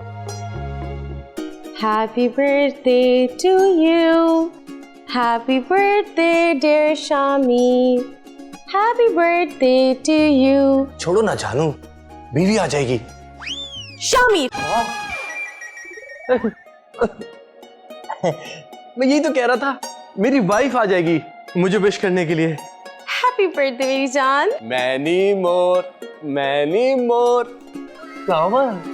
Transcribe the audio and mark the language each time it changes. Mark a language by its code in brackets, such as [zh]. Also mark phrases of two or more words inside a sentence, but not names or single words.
[en] Happy birthday to you. Happy birthday dear Shami. Happy birthday to you. [hi] छोड़ो ना जानू, बीवी आ जाएगी। Shami. मैं यही तो कह रहा था, मेरी वाइफ आ जाएगी मुझे विश करने के लिए। [en] Happy birthday [hi] मेरी जान। [en] many more flower.